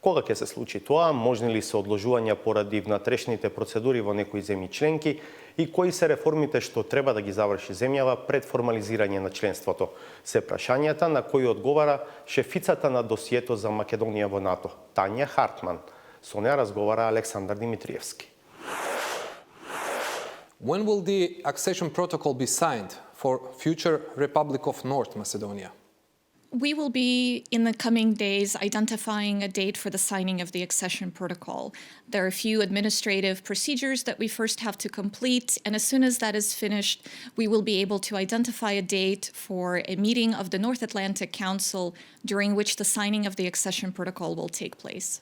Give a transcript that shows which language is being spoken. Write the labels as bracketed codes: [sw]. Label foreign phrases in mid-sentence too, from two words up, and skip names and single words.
[mk] Кога ќе се случи тоа, можни ли се одложувања поради внатрешните процедури во некои земји членки и кои се реформите што треба да ги заврши земјава пред формализирање на членството? Се прашањата на кои одговара шефицата на досието за Македонија во НАТО, Тања Хартман. Со неа разговара Александар Димитриевски. [en] When will the accession protocol be signed for future Republic of North Macedonia? We will be, in the coming days, identifying a date for the signing of the accession protocol. There are a few administrative procedures that we first have to complete, and as soon as that is finished, we will be able to identify a date for a meeting of the North Atlantic Council during which the signing of the accession protocol will take place.